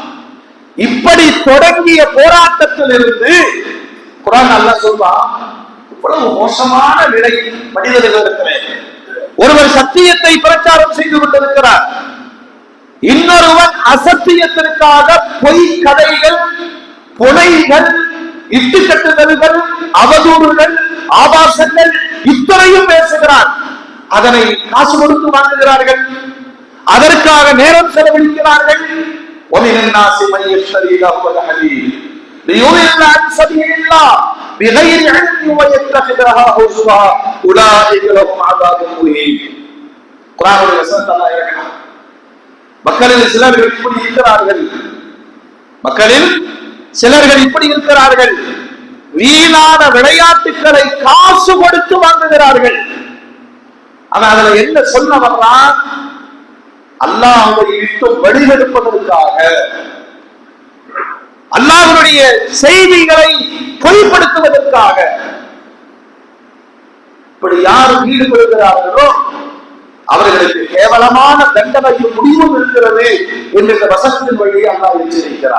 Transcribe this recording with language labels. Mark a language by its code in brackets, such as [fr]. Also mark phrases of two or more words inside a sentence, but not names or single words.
[ta] இப்படி தொடங்கிய போராட்டத்தில் இருந்து குர்ஆன் அல்லாஹ் சொல்வான், இவ்வளவு மோசமான நிலை மனிதர்களிடத்திலே ஒருவர் சத்தியத்தை பிரச்சாரம் செய்து கொண்டிருக்கிறார், இன்னொருவன் அசத்தியத்திற்காக பொய் கதைகள், புனைகள், இட்டுக்கட்டுதல்கள், அவதூறுகள், ஆபாசங்கள் இத்தனையும் பேசுகிறார். அதனை காசு கொடுத்து வாங்குகிறார்கள், அதற்காக நேரம் செலவழிக்கிறார்கள். [ar] وَمِنَ النَّاسِ مَن يَشْتَرِي لَهْوَ الْحَدِيثِ لِيُضِلَّ عَن سَبِيلِ اللَّهِ بِغَيْرِ عِلْمٍ وَيَتَّخِذَهَا هُزُوًا أُولَٰئِكَ لَهُمْ عَذَابٌ مُهِينٌ. [ta] குர்ஆனுடைய வசனத்தை அல்லாஹ் இறக்கினான். மக்களில் சிலர்கள் இப்படி இருக்கிறார்கள், மக்களில் சிலர்கள் இப்படி இருக்கிறார்கள், வீணான விளையாட்டுகளை காசு கொடுத்து வாங்குகிறார்கள். ஆனா அதுல என்ன சொல்ல வர்றான், அல்லாஹ்வை விட்டு வழிகெடுப்பதற்காக, அல்லாஹ்வுடைய செய்திகளை பொய்ப்படுத்துவதற்காக இப்படி யார் ஈடுபடுகிறார்களோ அவர்களுக்கு கேவலமான தண்டனையும் முடிவும் இருக்கிறது என்று இந்த வசனத்தின் வழியை அல்லாஹ் எச்சரிக்கிறார்.